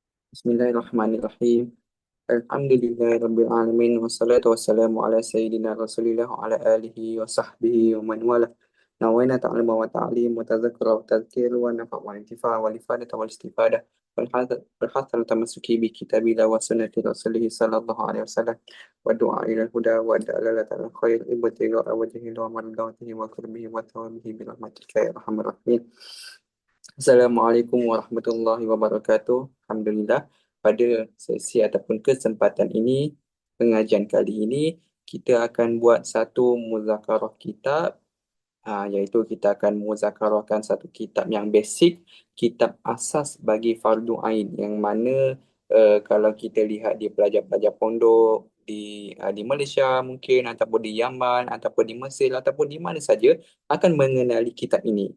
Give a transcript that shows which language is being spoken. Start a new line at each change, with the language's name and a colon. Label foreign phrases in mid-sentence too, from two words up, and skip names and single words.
Arabic: بسم الله الرحمن الرحيم. الحمد لله رب العالمين والصلاة والسلام على سيدنا رسول الله وعلى آله وصحبه ومن والاه. نوينا التعلم والتعليم والتذكر والتذكير والنفع والانتفاع والإفادة والاستفادة والحسن التمسك بكتاب الله وسنة رسوله صلى الله عليه وسلم والدعاء إلى الهدى ودلالة الخير ابتغاء وجهه ومرضاته وقربه وثوابه برحمتك يا أرحم الراحمين. السلام عليكم ورحمة الله وبركاته.
Malay: Alhamdulillah, pada sesi ataupun kesempatan ini, pengajian kali ini, kita akan buat satu muzakarah kitab, iaitu kita akan muzakarahkan satu kitab yang basic, kitab asas bagi fardu ain, yang mana kalau kita lihat di pelajar-pelajar pondok di Malaysia mungkin, ataupun di Yaman, ataupun di Mesir, ataupun di mana saja akan mengenali kitab ini.